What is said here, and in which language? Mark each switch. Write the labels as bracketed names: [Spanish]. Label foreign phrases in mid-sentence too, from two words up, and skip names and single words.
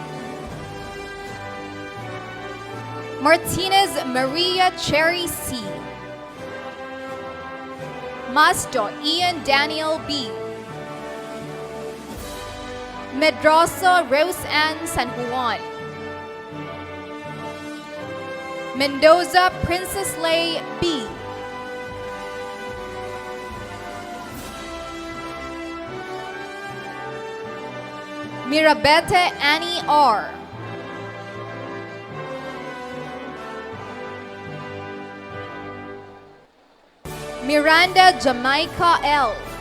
[English] Martinez Maria Cherry C. Masto Ian Daniel B. Medrosa Rose Ann San Juan. Mendoza Princess Lay B. Mirabete Annie R. Miranda Jamaica L.